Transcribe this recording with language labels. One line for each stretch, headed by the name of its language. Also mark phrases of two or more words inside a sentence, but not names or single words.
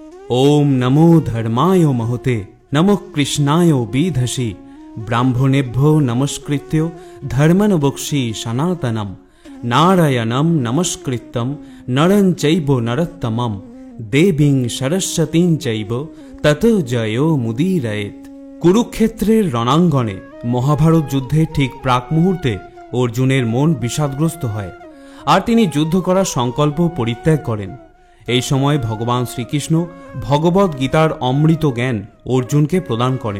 Sanskrit: ओम नमो धर्माय महते नमो कृष्णाय बीधसि ब्राह्मणेभ्यो नमस्कृत्य धर्मन बक्षि सनातनम नारायणं नमस्कृत्यं नरं चैव नरोत्तमं देवीं सरस्वतीं चैव ततो जयो मुदीरयेत्।
Bangla: কুরুক্ষেত্রের রণাঙ্গনে মহাভারত যুদ্ধের ঠিক প্রাক মুহূর্তে অর্জুনের মন বিষাদগ্রস্ত হয় আর তিনি যুদ্ধ করার সংকল্প পরিত্যাগ করেন। এই সময় ভগবান শ্রীকৃষ্ণ ভগবদ গীতার অমৃত জ্ঞান অর্জুনকে প্রদান করেন।